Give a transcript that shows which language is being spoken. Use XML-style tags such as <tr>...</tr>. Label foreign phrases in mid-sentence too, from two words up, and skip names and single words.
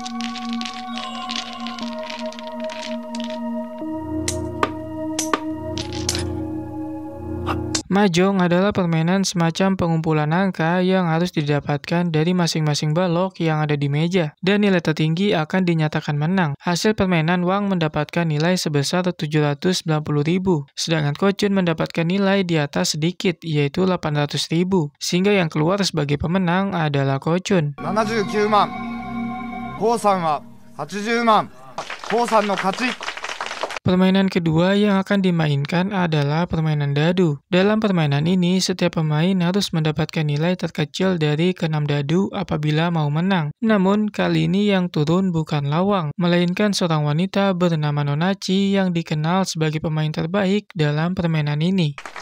<id>Mahjong adalah permainan semacam pengumpulan angka yang harus didapatkan dari masing-masing balok yang ada di meja, dan nilai tertinggi akan dinyatakan menang. Hasil permainan Wang mendapatkan nilai sebesar 790.000, sedangkan Ko Chun mendapatkan nilai di atas sedikit, yaitu 800.000, sehingga yang keluar sebagai pemenang adalah Ko Chun.</id> <ja>79万、コウさんは80万、コウさんの勝ち。</ja> <id>Permainan kedua yang akan dimainkan adalah permainan dadu. Dalam permainan ini, setiap pemain harus mendapatkan nilai terkecil dari ke-6 dadu apabila mau menang. Namun, kali ini yang turun bukanlah Wang, melainkan seorang wanita bernama Nonachi yang dikenal sebagai pemain terbaik dalam permainan ini.</id>